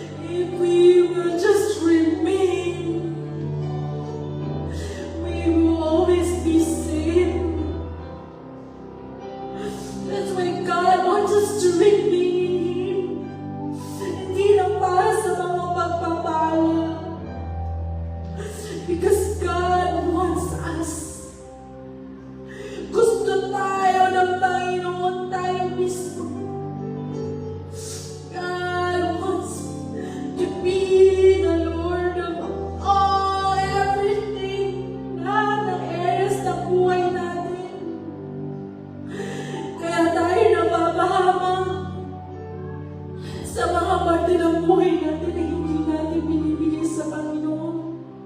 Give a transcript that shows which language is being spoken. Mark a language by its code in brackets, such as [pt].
[en] If we will just remain, we will always be saved. That's why God wants us to remain in Him. [tl] Hindi lang para sa mga pagpapala. [en] Because God wants us. [tl] Gusto tayo ng Panginoon tayo mismo. [en] God wants to be the Lord of all, everything. [tl] Lahat ng areas ng buhay natin. Kaya tayo napapahamak sa mga parte ng buhay natin na hindi natin binibigay sa Panginoon.